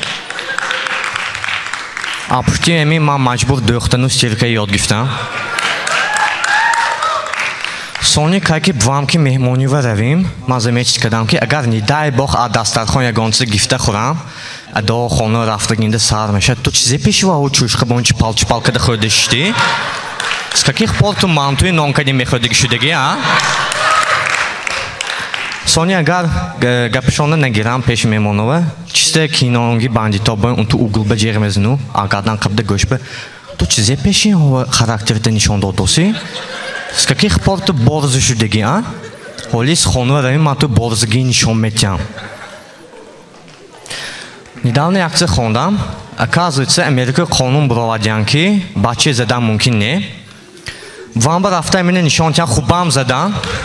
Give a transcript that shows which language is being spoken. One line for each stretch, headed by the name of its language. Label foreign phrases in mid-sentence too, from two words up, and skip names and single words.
Tajik: а пушти ами ман маҷбур дӯхтану стирка ёд гирифтам сони кайки бвам ки меҳмонива равим ман замечит кардам ки агар нидай бох аз дастархон ягончиз гифта хӯрам адо хона рафтагинда сар мешад ту чизе пешва о чӯшқабончи палчпалкада хӯрда шидӣ
Russian: с каких пор
Tajik: ту мантуи нонкади мехӯрдагӣ шудаги а сони агар гапишона нагирам пеши меҳмонова чиста кинонги бандитоба он ту углба ҷеғ мезану агардан қабда гӯшба ту чизе пеши характерда нишон додоси
Russian: с каких пор
Tajik: ту борза шудаги а ҳоли с хонава равим ман ту борзагӣ нишон метиҳам недавно як чиз хондам оказывается америка қонун буровадиян ки бача задан мумкин не ванба рафта амина нишон тиҳан хубам задан